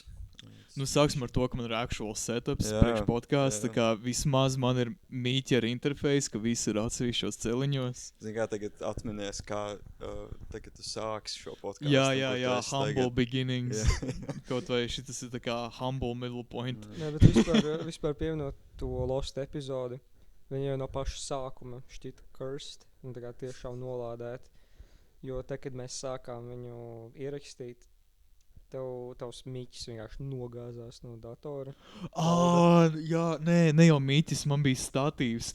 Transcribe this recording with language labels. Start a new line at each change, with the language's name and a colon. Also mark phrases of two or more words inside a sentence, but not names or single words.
Latvian: Nu, sāksim ar to, ka man ir
English: actual setups
Latvian: Jā, priekš podcasts, jā. tā kā vismaz man ir Miķi ar interfejs, ka visi ir atsevišķos celiņos. Zini, kā tagad atminies, kā tagad tu sāksi šo podcastu. Jā,
English: humble beginnings.
Latvian: Kaut vai šitas ir tā kā
English: humble middle point.
Latvian: Nē, bet vispār pieminot to lost epizodi, viņi jau no paša sākuma šķita cursed un tā kā tiešām nolādēt. Jo te, kad mēs sākām viņu ierakstīt, tavs Miķis vienkārši nogāzās no datora. Jā, ne jau Miķis, man bija statīvs.